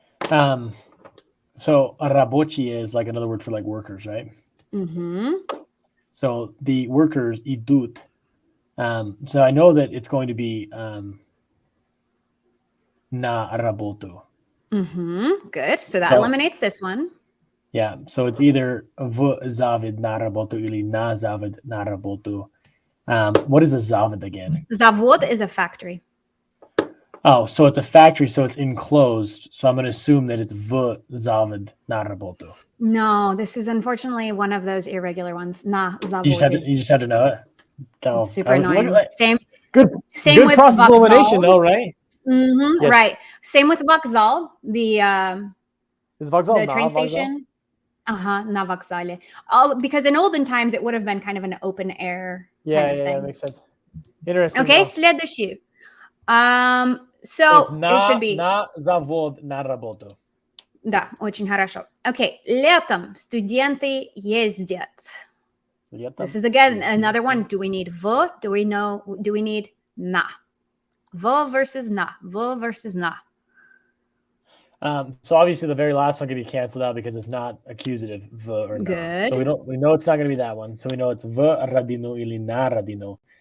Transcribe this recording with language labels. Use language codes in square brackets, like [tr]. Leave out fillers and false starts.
[en] So рабочие is like another word for like workers, right? So the workers идут. So I know that it's going to be [ru] на работу. [en] Good. So that eliminates this one. Yeah. So it's either [ru] в завод на работу или на завод на работу. [en] What is a zavod again? Zavod is a factory. Oh, so it's a factory, so it's enclosed. So I'm going to assume that it's [ru] v zavod na работу. [en] No, this is unfortunately one of those irregular ones. [ru] Na zavod. [en] You just have to know it. It's super annoying. Same good with process elimination, though, right? Yes. Right. Same with Vokzal, the train station. [ru] Na vokzale. [en] Because in olden times it would have been kind of an open air kind of thing. Yeah, that makes sense. Interesting. [ru] Okay, следующий. [en] So it should be [ru] на завод на работу. Да, очень хорошо. Okay, летом студенты ездят. [en] This is again another one. Do we need v? Do we need na? V versus na. V versus na. So obviously the very last one can be canceled out because it's not accusative v or na. Good. So we know it's not going to be that one. So we know it's [ru] v radinu или na radinu.